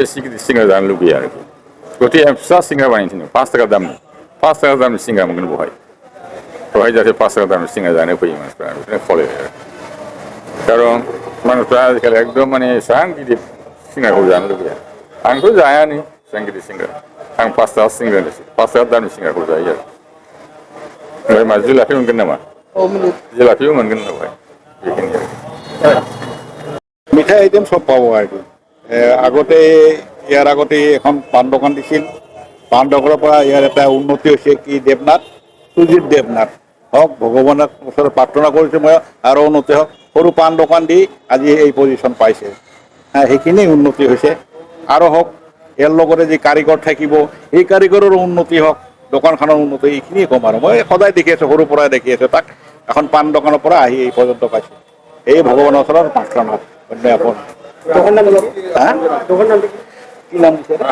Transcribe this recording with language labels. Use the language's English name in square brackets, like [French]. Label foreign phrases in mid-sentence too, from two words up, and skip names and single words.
[Bodo] गिदिर सिंग्रा जानो लुबैयो आरोखि गथिखे फिसा सिंग्रा बानायनो थिनदों 5 थाखा दामनि सिंग्रा मोनगोन बहाय जाहाथे 5 थाखा दामनि सिंग्रा जानो फैयो मानसिफ्रा बेखौनो खावलायबाय आरो खारन मानसिफ्रा आजिखालि एकदम माने एसेबां गिदिर सिंग्राखौ जानो लुबैया आंथ' जायानो एसेबां गिदिर सिंग्रा आं 5 थाखा दामनि सिंग्राखौ जायो आरो ओमफ्राय मा जिलापि मोनगोन नामा जिलापिबो मोनगोन बेवहाय बेखिनि आरो [Assamese] মিঠাই আইটেম সব পাব আর কি ইয়াৰ আগতে এখন পাণ দোকান দিছিল পাণ দোকানৰ পৰা ইয়াৰ এটা উন্নতি হৈছে কি দেৱনাথ সুজিত দেৱনাথ হওক ভগৱানৰ ওচৰত প্ৰাৰ্থনা কৰিছোঁ মই আৰু উন্নতি হওক সৰু পাণ দোকান দি আজি এই পজিশ্যন পাইছে সেইখিনি উন্নতি হৈছে আৰু হওক ইয়াৰ লগতে যি কাৰিকৰ থাকিব এই কাৰিকৰৰ উন্নতি হওক দোকানখনৰ উন্নতি এইখিনিয়ে ক'ম আৰু মই সদায় দেখি আছোঁ সৰুৰ পৰাই দেখি আছোঁ তাক এখন পাণ দোকানৰ পৰা আহি এই পৰ্যন্ত পাইছোঁ এই ভগৱানৰ ওচৰত প্ৰাৰ্থনা কি নাম দিছে